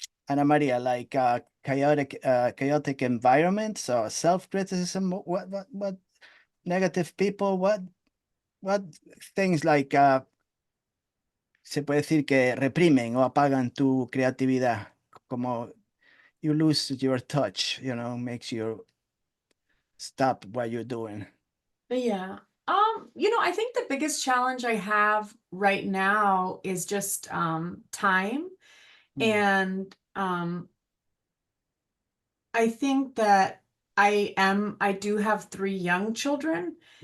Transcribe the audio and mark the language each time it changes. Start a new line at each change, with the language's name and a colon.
English: Anamaría, like chaotic environments or self-criticism. What negative people? What things like
Spanish: se puede decir que reprimen o apagan tu creatividad? Como
English: you lose your touch, makes you stop what you're doing. Yeah. I think the biggest challenge I have right now is just time. And I think that I do have 3 young children.